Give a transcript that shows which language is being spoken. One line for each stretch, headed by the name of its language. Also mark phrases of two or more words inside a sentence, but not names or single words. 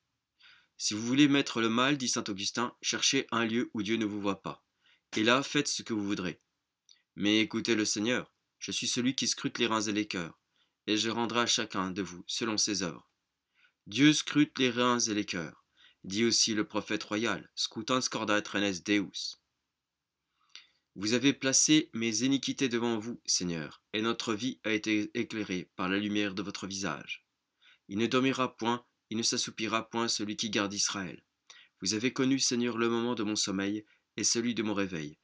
French: Si vous voulez mettre le mal, dit saint Augustin, cherchez un lieu où Dieu ne vous voit pas, et là faites ce que vous voudrez. Mais écoutez le Seigneur, je suis celui qui scrute les reins et les cœurs, et je rendrai à chacun de vous selon ses œuvres. Dieu scrute les reins et les cœurs, dit aussi le prophète royal,
Latin: scrutant scordat renes Deus.
French: Vous avez placé mes iniquités devant vous, Seigneur, et notre vie a été éclairée par la lumière de votre visage. Il ne dormira point, il ne s'assoupira point celui qui garde Israël. Vous avez connu, Seigneur, le moment de mon sommeil et celui de mon réveil.